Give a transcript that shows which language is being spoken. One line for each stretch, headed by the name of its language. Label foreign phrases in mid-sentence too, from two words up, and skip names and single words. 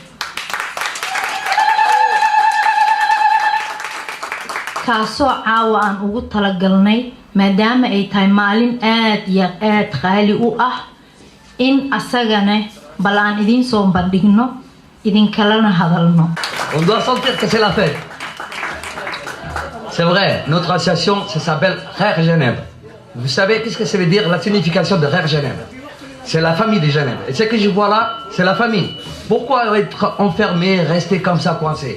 Somali: kaasoo caawa aan ugu talagalnay maadaama ay tahay maalin aad iyo aad qaali u ah in asagana bal aan idin soo bandhigno idinkalana hadalno.
French: On doit sentir que c'est la fête. C'est vrai, notre association, ça s'appelle Rère Genève. Vous savez qu'est-ce que ça veut dire, la signification de Rère Genève? C'est la famille de Genève. Et ce que je vois là, c'est la famille. Pourquoi être enfermé, rester comme ça coincé?